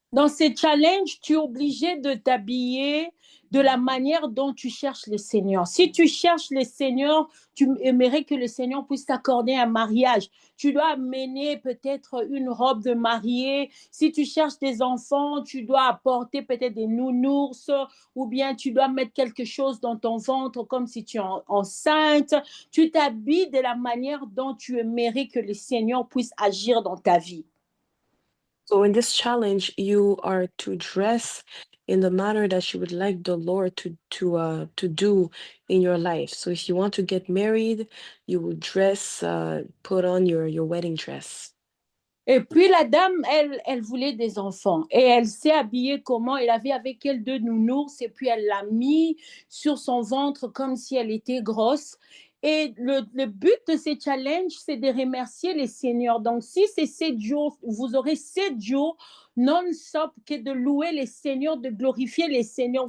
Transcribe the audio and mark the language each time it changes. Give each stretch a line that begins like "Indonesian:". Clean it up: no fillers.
French: Dans ces challenges, tu es obligé de t'habiller de la manière dont tu cherches le Seigneur. Si tu cherches le Seigneur, tu aimerais que le Seigneur puisse t'accorder un mariage. Tu dois amener peut-être une robe de mariée. Si tu cherches des enfants, tu dois apporter peut-être des nounours ou bien tu dois mettre quelque chose dans ton ventre comme si tu es enceinte. Tu t'habilles de la manière dont tu aimerais que le Seigneur puisse agir dans ta vie.
English: So in this challenge, you are to dress in the manner that you would like the Lord to do in your life. So if you want to get married, you will dress, put on your wedding dress.
French: Et puis la dame, elle voulait des enfants. Et elle s'est habillée comment? Elle avait avec elle 2 nounours et puis elle l'a mis sur son ventre comme si elle était grosse. Et le but de ces challenges, c'est de remercier les seigneurs. Donc, si c'est 7 jours, vous aurez 7 jours non-stop que de louer les seigneurs, de glorifier les seigneurs.